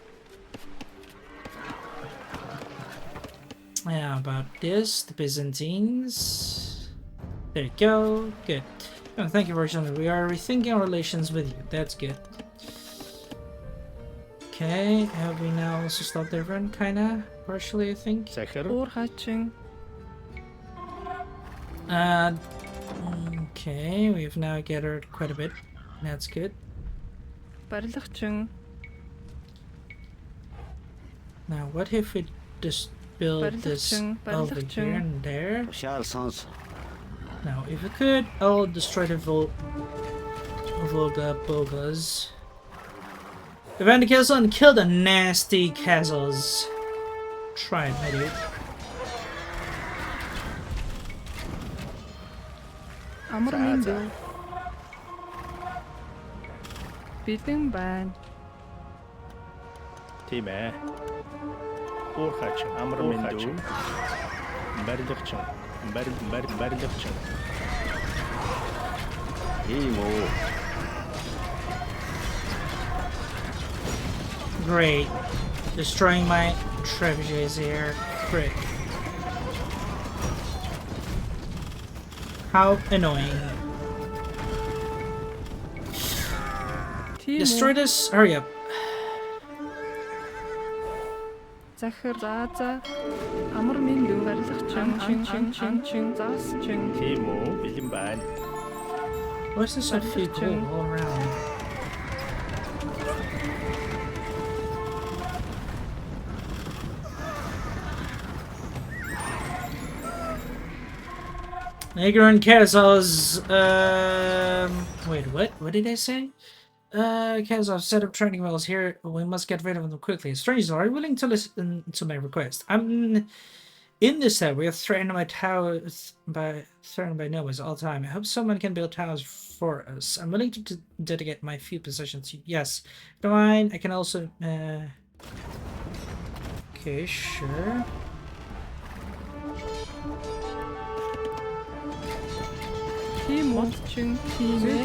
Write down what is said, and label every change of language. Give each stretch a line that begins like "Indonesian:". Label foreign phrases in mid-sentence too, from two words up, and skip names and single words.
English: Yeah, about this, the Byzantines. There you go. Good. Oh, thank you for showing. We are rethinking our relations with you. That's good. Okay, have we now also stopped everyone? Kinda, partially, I think.
Mongolian: Захир Уур хаачин.
English: Okay, we've now gathered quite a bit. That's good.
Mongolian: Барилгачин.
English: Now, what if we just build this over here and there?
Mongolian: Шаал сонс.
English: Now, if we could, I'll destroy the Volga Bogas. Defend the castle and kill the nasty castles. Try it, my dude.
Mongolian: Амар мэндүү. Бэлэн байна. Тийм ээ. Уурхаач амар мэндүү. Барилгач. Барилгач. Тийм үү.
English: Great. Destroying my trebuchets here. Frick. How annoying.
Mongolian: Тийм
English: Destroy
Mongolian: үү.
English: this. Hurry up.
Mongolian: Захир за. Амар мэндүү. Барилгач. Заас чин. Тийм үү? Бэлэн байна.
English: Why is this so few gold all around? Nagar and Kazal's, wait, what? What did I say? Kazal set up training wells here. We must get rid of them quickly. Strangers, are you willing to listen to my request? I'm in this set. We are threatened by towers by nomads all the time. I hope someone can build towers for us. I'm willing to dedicate my few possessions to you. Yes. Fine. I can also, okay, sure.
Mongolian: Тийм үү. Чин. Тийм ээ.